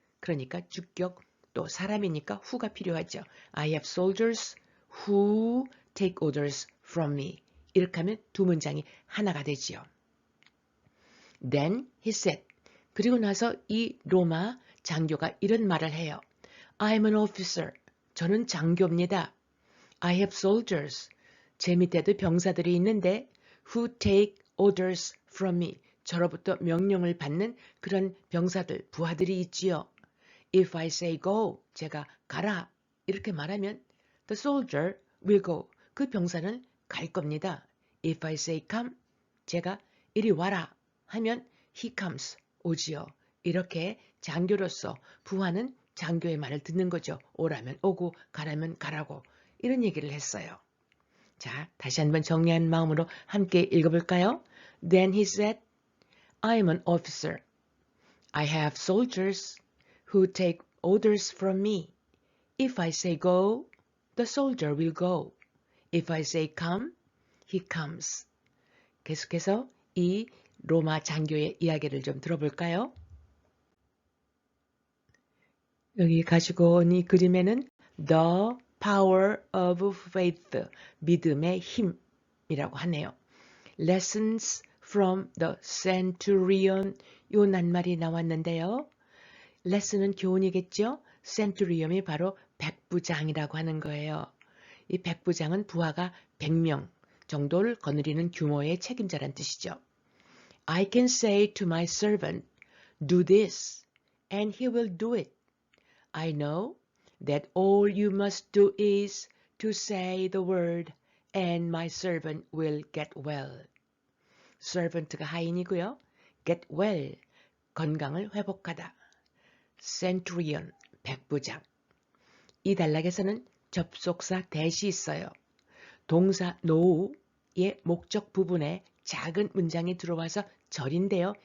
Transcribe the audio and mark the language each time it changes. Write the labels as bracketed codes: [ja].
[ko] 그러니까 주격 또 사람이니까 who가 필요하죠. [en] I have soldiers who take orders from me. [ko] 이렇게 하면 두 문장이 하나가 되지요. [en] Then he said. [ko] 그리고 나서 이 로마 장교가 이런 말을 해요. [en] I'm an officer. [ko] 저는 장교입니다. [en] I have soldiers. [ko] 제 밑에도 병사들이 있는데 [en] who take orders from me. [ko] 저로부터 명령을 받는 그런 병사들, 부하들이 있지요. [en] If I say go, [ko] 제가 가라 이렇게 말하면 [en] the soldier will go. [ko] 그 병사는 갈 겁니다. [en] If I say come, [ko] 제가 이리 와라 하면 [en] he comes, [ko] 오지요. 이렇게 장교로서 부하는 장교의 말을 듣는 거죠. 오라면 오고 가라면 가라고 이런 얘기를 했어요. 자, 다시 한번 정리한 마음으로 함께 읽어볼까요? [en] Then he said, I am an officer. I have soldiers who take orders from me. If I say go, the soldier will go. If I say come, he comes. [ko] 계속해서 이 로마 장교의 이야기를 좀 들어볼까요? 여기 가지고 온 이 그림에는 The Power of Faith, 믿음의 힘이라고 하네요. [en] Lessons from the Centurion, [ko] 요 낱말이 나왔는데요. 레슨은 교훈이겠죠? 센투리엄이 바로 백부장이라고 하는 거예요. 이 백부장은 부하가 100명 정도를 거느리는 규모의 책임자란 뜻이죠. [en] I can say to my servant, do this, and he will do it. I know that all you must do is to say the word, and my servant will get well. [ko] servant가 하인이고요. get well, 건강을 회복하다. centurion, 백부장. 이 단락에서는 접속사 that이 있어요. 동사 know의 목적 부분에 작은 문장이 들어와서 절인데요.